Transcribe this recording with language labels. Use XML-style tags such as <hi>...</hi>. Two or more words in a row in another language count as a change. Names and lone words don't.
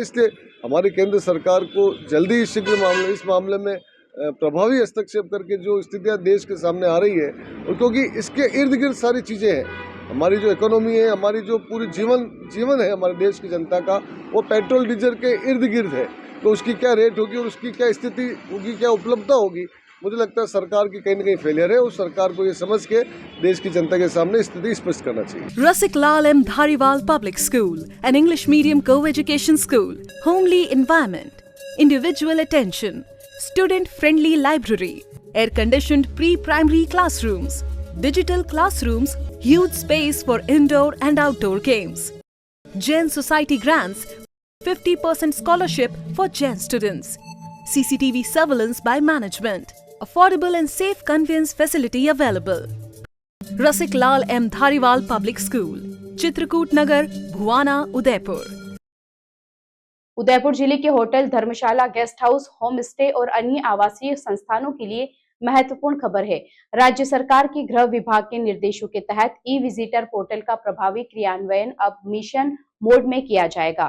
<hi>इसलिए हमारी केंद्र सरकार को जल्दी शीघ्र इस मामले में प्रभावी हस्तक्षेप करके जो स्थितियाँ देश के सामने आ रही है, और क्योंकि इसके इर्द गिर्द सारी चीज़ें हैं, हमारी जो इकोनॉमी है, हमारी जो पूरी जीवन है हमारे देश की जनता का, वो पेट्रोल डीजल के इर्द गिर्द है। तो उसकी क्या रेट होगी और उसकी क्या स्थिति होगी, क्या उपलब्धता होगी, मुझे लगता है सरकार की कहीं न कहीं फेलियर है, और सरकार को ये समझ के देश की जनता के सामने स्थिति स्पष्ट करना चाहिए।</hi> <en>Rasik Lal M. Dhariwal Public School, an English medium co-education school, homely environment, individual attention, student-friendly library, air-conditioned pre-primary classrooms, digital classrooms, huge space for indoor and outdoor games. Jain Society grants 50% scholarship for Jain students. CCTV surveillance by management. Affordable and safe conveyance facility available. Rasik Lal M. Dhariwal Public School, Chitrakoot Nagar, Bhuwana, Udaipur.</en> <hi>उदयपुर जिले के होटल, धर्मशाला, गेस्ट हाउस, होम स्टे और अन्य आवासीय संस्थानों के लिए महत्वपूर्ण खबर है। राज्य सरकार के गृह विभाग के निर्देशों के तहत ई विजिटर पोर्टल का प्रभावी क्रियान्वयन अब मिशन मोड में किया जाएगा।</hi>